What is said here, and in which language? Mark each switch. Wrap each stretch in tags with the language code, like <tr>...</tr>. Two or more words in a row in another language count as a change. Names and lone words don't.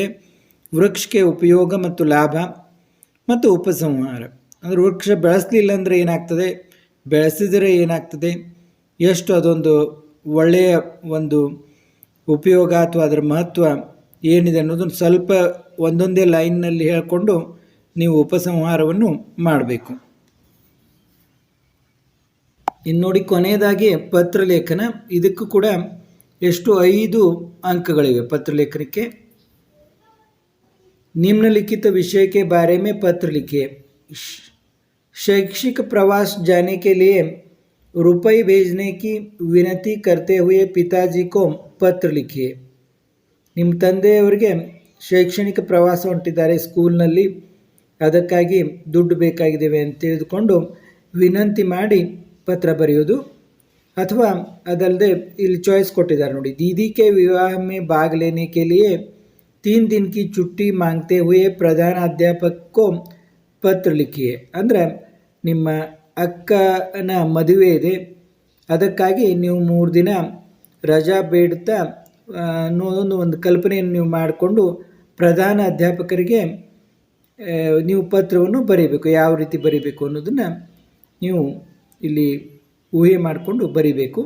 <kn>ವೃಕ್ಷಕ್ಕೆ ಉಪಯೋಗ ಮತ್ತು ಲಾಭ ಮತ್ತು ಉಪಸಂಹಾರ ಅಂದರೆ ವೃಕ್ಷ ಬೆಳೆಸಲಿಲ್ಲ ಅಂದರೆ ಏನಾಗ್ತದೆ, ಬೆಳೆಸಿದರೆ ಏನಾಗ್ತದೆ, ಎಷ್ಟು ಅದೊಂದು ಒಳ್ಳೆಯ ಒಂದು ಉಪಯೋಗ ಅಥವಾ ಅದರ ಮಹತ್ವ ಏನಿದೆ ಅನ್ನೋದನ್ನು ಸ್ವಲ್ಪ ಒಂದೊಂದೇ ಲೈನ್ನಲ್ಲಿ ಹೇಳಿಕೊಂಡು ನೀವು ಉಪಸಂಹಾರವನ್ನು ಮಾಡಬೇಕು. ಇನ್ನು ನೋಡಿ ಕೊನೆಯದಾಗಿ ಪತ್ರಲೇಖನ. ಇದಕ್ಕೂ ಕೂಡ ಎಷ್ಟು 5 ಅಂಕಗಳಿವೆ ಪತ್ರಲೇಖನಕ್ಕೆ.</kn> <hi>निम्नलिखित विषय के बारे में पत्र लिखिए. शैक्षिक प्रवास जाने के लिए रुपए भेजने की विनती करते हुए पिताजी को पत्र लिखिए.</hi> <kn>ನಿಮ್ಮ ತಂದೆಯವರಿಗೆ ಶೈಕ್ಷಣಿಕ ಪ್ರವಾಸ ಹೊಂಟಿದ್ದಾರೆ ಸ್ಕೂಲ್ನಲ್ಲಿ, ಅದಕ್ಕಾಗಿ ದುಡ್ಡು ಬೇಕಾಗಿದ್ದೇವೆ ಅಂತ ತಿಳಿದುಕೊಂಡು ವಿನಂತಿ ಮಾಡಿ ಪತ್ರ ಬರೆಯೋದು. ಅಥವಾ ಅದಲ್ಲದೆ ಇಲ್ಲಿ ಚಾಯ್ಸ್ ಕೊಟ್ಟಿದ್ದಾರೆ ನೋಡಿ,</kn> <hi>दीदी के विवाह में भाग लेने के लिए 3 दिन की छुट्टी मांगते हुए प्रधानाध्यापक को ಪತ್ರ लिखिए.</hi> <kn>ಅಂದರೆ ನಿಮ್ಮ ಅಕ್ಕನ ಮದುವೆ ಇದೆ, ಅದಕ್ಕಾಗಿ ನೀವು 3 ದಿನ ರಜಾ ಬೇಡ್ತಾ ಅನ್ನೋದೊಂದು ಒಂದು ಕಲ್ಪನೆಯನ್ನು ನೀವು ಮಾಡಿಕೊಂಡು ಪ್ರಧಾನ ಅಧ್ಯಾಪಕರಿಗೆ ನೀವು ಪತ್ರವನ್ನು ಬರೀಬೇಕು. ಯಾವ ರೀತಿ ಬರೀಬೇಕು ಅನ್ನೋದನ್ನು ನೀವು ಇಲ್ಲಿ ಊಹೆ ಮಾಡಿಕೊಂಡು ಬರೀಬೇಕು.</kn>